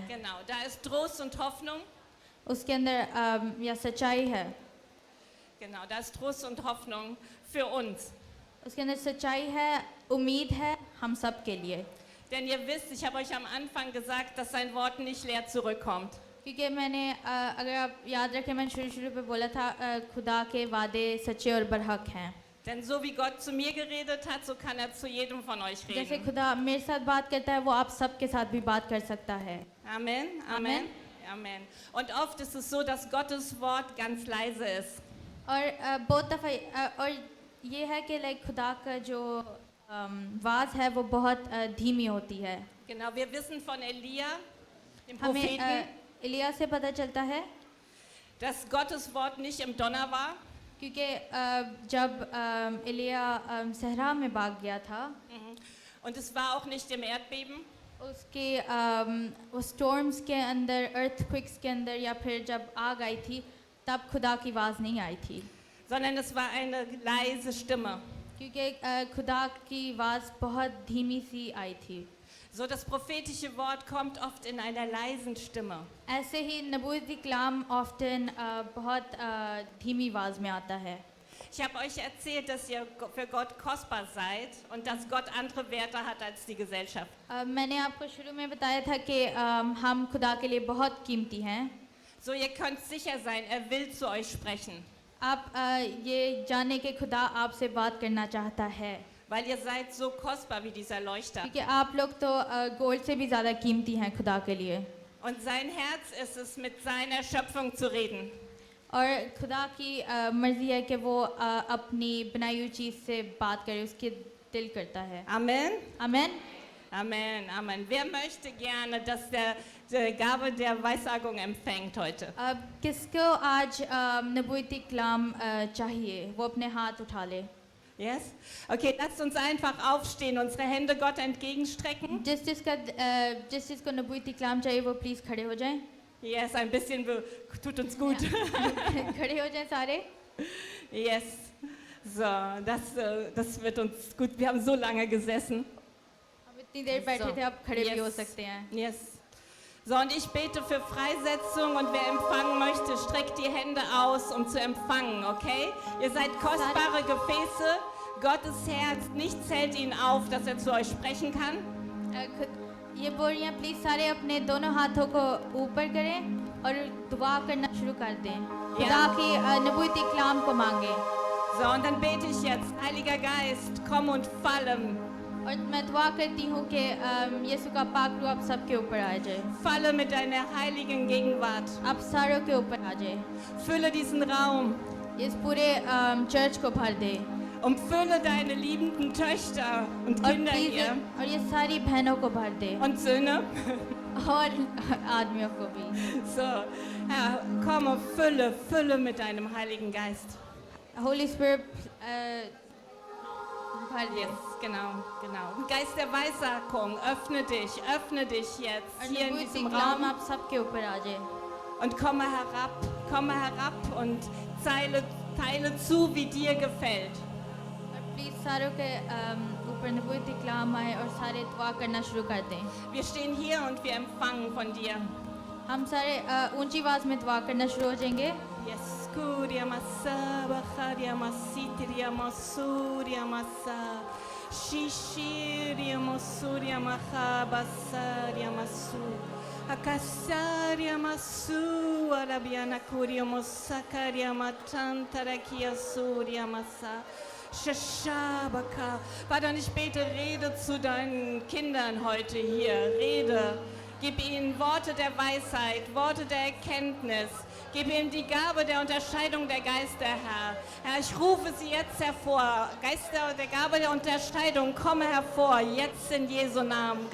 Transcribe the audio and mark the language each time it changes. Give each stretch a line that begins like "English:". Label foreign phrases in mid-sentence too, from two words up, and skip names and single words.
German: genau, da ist Trost und Hoffnung.
Hindi: उसके अंदर या सच्चाई है
German: Genau, da ist Trost und Hoffnung für uns.
Hindi: उसके अंदर सच्चाई है उम्मीद है हम सब के लिए
German: Denn ihr wisst, ich habe euch am Anfang gesagt, dass sein Wort nicht leer zurückkommt.
Hindi: क्योंकि मैंने अगर आप याद रखें मैंने शुरू पे बोला था खुदा के वादे सच्चे और बरहक हैं.
German: Denn so wie Gott zu mir geredet hat, so kann er zu jedem von euch
Hindi: जैसे
German: reden.
Hindi: खुदा मेरे साथ बात करता है वो आप सबके साथ भी बात कर सकता है.
German: Amen, Amen, Amen. Und oft ist es so, dass Gottes Wort ganz leise ist.
Hindi: और बहुत दफ़ा और ये है कि लाइक खुदा का जो आवाज़ है वो बहुत धीमी होती है.
German: Genau, wir wissen von Elia, dem
Hindi: हमें
German: Propheten,
Hindi: इलिया से पता चलता है
German: dass Gottes Wort nicht im Donner war,
Hindi: क्योंकि जब इलिया सहरा में भाग गया था
German: und es war auch nicht im Erdbeben,
Hindi: उसके वो स्टॉर्म्स के अंदर अर्थक्विक्स के अंदर या फिर जब आग आई थी तब खुदा की आवाज़ नहीं आई थी
German: sondern es war eine leise Stimme.
Hindi: क्योंकि खुदा की आवाज़ बहुत धीमी सी आई थी.
German: So, das prophetische Wort kommt oft in einer leisen Stimme.
Hindi: ऐसे ही नबूवती कलाम ऑफ्टन बहुत धीमी आवाज़ में आता है.
German: Ich habe euch erzählt, dass ihr für Gott kostbar seid und dass Gott andere Werte hat als die Gesellschaft.
Hindi: मैंने आपको शुरू में बताया था कि हम खुदा के लिए बहुत कीमती हैं.
German: So, ihr könnt sicher sein, er will zu euch sprechen,
Hindi: आप ये जाने के खुदा आपसे बात करना चाहता है
German: weil ihr seid so kostbar wie dieser Leuchter.
Hindi: क्योंकि आप लोग तो गोल्ड से भी ज़्यादा कीमती हैं खुदा के लिए.
German: Und sein Herz ist es, mit seiner Schöpfung zu reden.
Hindi: और खुदा की मर्ज़ी है कि वो अपनी बनाई हुई चीज़ से बात करे, उसके दिल करता है.
German: Amen.
Hindi: आमेन.
German: Amen, Amen. Wer möchte gerne, dass der die Gabe der Weissagung empfängt heute?
Hindi: अब किसको आज नबूवती कलाम चाहिए वो अपने हाथ उठा ले.
German: Yes? Okay, lasst uns einfach aufstehen, unsere Hände Gott entgegenstrecken.
Hindi: जिसको नबूवती कलाम चाहिए वो प्लीज़ खड़े हो जाएं.
German: Yes, ein bisschen tut uns gut.
Hindi: खड़े हो जाएं सारे.
German: Yes. So, das wird uns gut. Wir haben so lange gesessen.
Hindi: अब इतनी देर बैठे थे, अब खड़े भी हो सकते हैं.
German: Yes. So, und ich bete für Freisetzung und wer empfangen möchte, streckt die Hände aus, um zu empfangen, okay? Ihr seid kostbare Gefäße, Gottes Herz, nichts hält ihn auf, dass er zu euch sprechen kann.
Hindi: ये बोल रही हैं प्लीज़ सारे अपने दोनों हाथों को ऊपर करें और दुआ करना शुरू कर दें. खुदा की नबूवती कलाम को मांगे.
German: So, und dann bete ich jetzt, Heiliger Geist, komm und falle.
Hindi: और मैं दुआ करती हूँ कि यीशु का पाक रूह आप सबके ऊपर आ जाए.
German: Falle mit deiner heiligen Gegenwart.
Hindi: आप सारों के ऊपर आ जाए.
German: Fülle diesen Raum.
Hindi: इस पूरे चर्च को भर दे.
German: Umfülle deine liebenden Töchter und Kinder hier.
Hindi: और ये सारी बहनों को भर दे.
German: Und Söhne.
Hindi: और आदमियों को भी.
German: So, Herr, komm und fülle mit deinem Heiligen Geist.
English: Holy Spirit
Hindi: भर दे.
German: Yes, genau. Geist der Weissagung, öffne dich jetzt
Hindi: और
German: hier in
Hindi: नबूवती
German: diesem
Hindi: कलाम
German: Raum
Hindi: आप सबके ऊपर आ जाए.
German: und komme herab und teile zu, wie dir gefällt.
Hindi: और प्लीज़ सारों के ऊपर नबूवती कलाम आए और सारे दुआ करना शुरू कर दें.
German: Wir stehen hier und wir empfangen von dir.
Hindi: हम सारे ऊंची आवाज़ में दुआ करना शुरू हो जाएंगे.
German: Yes, Kuria Massa, Bacharia Massitria Masuria Massa, Shishiria Masuria Maha, Bassaria Masu, Akasaria Masu, Arabiana Kuria Mosakaria Matantarakia Suria Massa. Shashabaka. Vater, und ich bete, rede zu deinen Kindern heute hier. Rede. Gib ihnen Worte der Weisheit, Worte der Erkenntnis. Gib ihnen die Gabe der Unterscheidung der Geister, Herr. Herr, ich rufe sie jetzt hervor. Geister der Gabe der Unterscheidung, komme hervor, jetzt in Jesu Namen.